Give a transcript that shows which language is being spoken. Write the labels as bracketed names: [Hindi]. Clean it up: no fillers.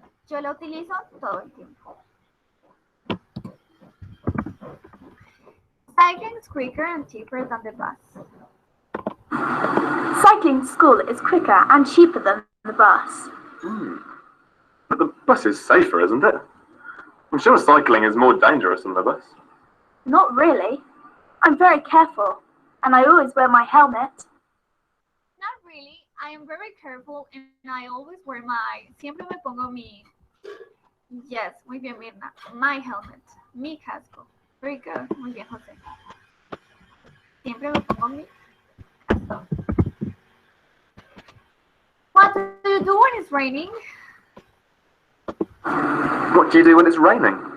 [Spanish] Yo lo utilizo todo el tiempo. [English] Cycling is quicker and cheaper than the bus. Cycling to school is quicker and cheaper than the bus. But the bus is safer, isn't it? I'm sure cycling is more dangerous than the bus. Not really. I'm very careful, and I always wear my helmet. Not really. I am very careful and I always wear my... [Spanish] Siempre me pongo mi... [English] Yes, [Spanish] muy bien, Mirna. [English] My helmet. [Spanish] Mi casco. [English] Very good. [Spanish] Muy bien, José. Siempre me pongo mi casco. [English] What do you do when it's raining? What do you do when it's raining?